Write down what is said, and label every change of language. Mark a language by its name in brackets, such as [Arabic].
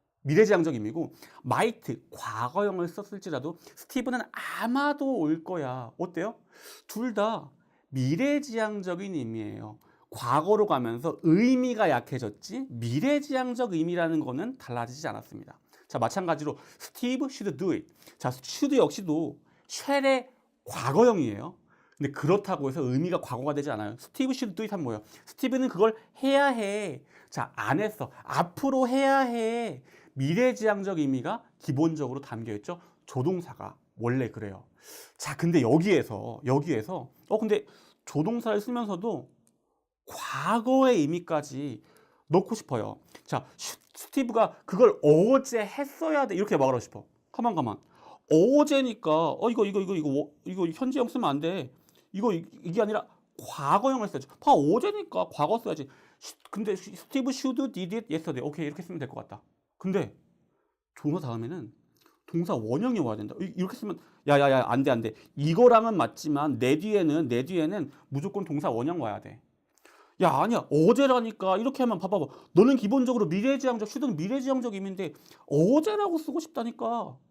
[Korean] 미래지향적 의미고 might 과거형을 썼을지라도 스티브는 아마도 올 거야. 어때요? 둘 다 미래지향적인 의미예요. 과거로 가면서 의미가 약해졌지 미래지향적 의미라는 거는 달라지지 않았습니다. 자, 마찬가지로 [English] Steve should do it. [Korean] 자, should 역시도 shall의 과거형이에요. 근데 그렇다고 해서 의미가 과거가 되지 않아요. [English] Steve should do it [Korean] 하면 뭐예요? 스티브는 그걸 해야 해. 자, 안 했어. 앞으로 해야 해. 미래지향적 의미가 기본적으로 담겨 있죠. 조동사가 원래 그래요. 자, 근데 여기에서 근데 조동사를 쓰면서도 과거의 의미까지 넣고 싶어요. 자, 스티브가 그걸 어제 했어야 돼. 이렇게 말하고 싶어. 가만. 어제니까, 이거 현재형 쓰면 안 돼. 이게 아니라 과거형을 써야지. 어제니까 과거 써야지. 근데 스티브 [English] should did it yesterday. [Korean] 오케이, 이렇게 쓰면 될 것 같다. 근데 동사 다음에는 동사 원형이 와야 된다. 이렇게 쓰면 야야야 안 돼. 이거랑은 맞지만 내 뒤에는 무조건 동사 원형 와야 돼. 야, 아니야. 어제라니까. 이렇게 하면 봐봐. 너는 기본적으로 미래지향적, should는 미래지향적 의미인데 어제라고 쓰고 싶다니까.